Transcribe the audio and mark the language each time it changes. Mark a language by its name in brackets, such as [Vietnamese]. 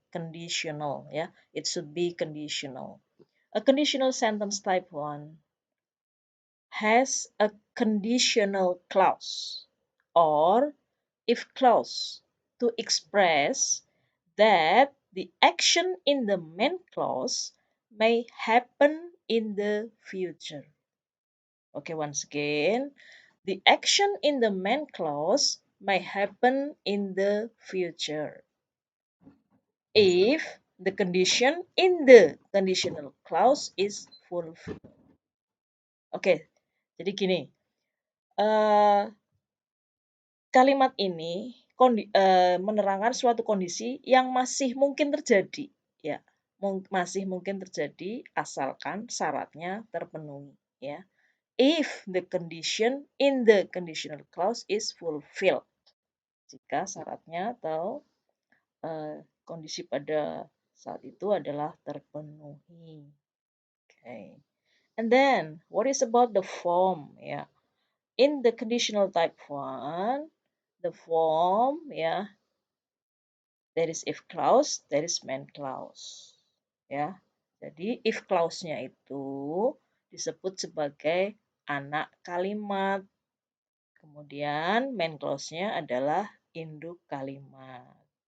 [English] Conditional, yeah. It should be conditional. A conditional sentence type 1 has a conditional clause or if clause to express that the action in the main clause may happen in the future. Okay, once again, the action in the main clause may happen in the future if the condition in the conditional clause is fulfilled. [Indonesian] Oke, jadi gini, eh, kalimat ini menerangkan suatu kondisi yang masih mungkin terjadi, ya. Masih mungkin terjadi asalkan syaratnya terpenuhi, ya. [English] If the condition in the conditional clause is fulfilled. [Indonesian] Jika syaratnya atau kondisi pada saat itu adalah terpenuhi. [English] Okay. And then, what is about the form? Ya, in the conditional type 1, the form, ya, there is if clause, there is main clause. [Indonesian] Ya, jadi if clause-nya itu disebut sebagai anak kalimat. Kemudian main clause-nya adalah induk kalimat.